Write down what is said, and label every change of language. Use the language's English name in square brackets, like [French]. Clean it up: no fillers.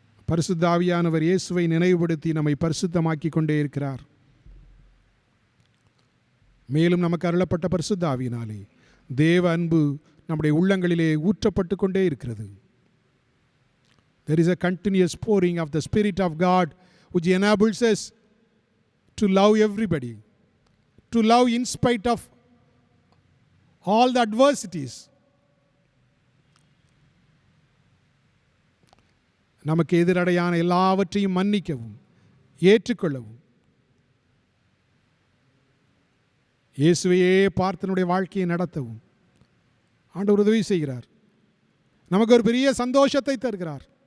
[Tamil] பரிசுத்த ஆவியானவர் இயேசுவை நினைவுபடுத்தி நம்மை பரிசுத்தமாக்கி கொண்டே இருக்கிறார். மேலும் நமக்கு அருளப்பட்ட பரிசுத்த ஆவியினாலே தேவ அன்பு நம்முடைய உள்ளங்களிலே ஊற்றப்பட்டு கொண்டே இருக்கிறது. [English] There is a continuous pouring of the Spirit of God which enables us to love everybody, to love in spite of all the adversities. [Tamil] நமக்கு எதிரடையான எல்லாவற்றையும் மன்னிக்கவும், ஏற்றுக்கொள்ளவும், இயேசுவையே பார்த்தனுடைய வாழ்க்கையை நடத்தவும் ஆண்டவர் உதவி செய்கிறார். நமக்கு ஒரு பெரிய சந்தோஷத்தை தருகிறார்.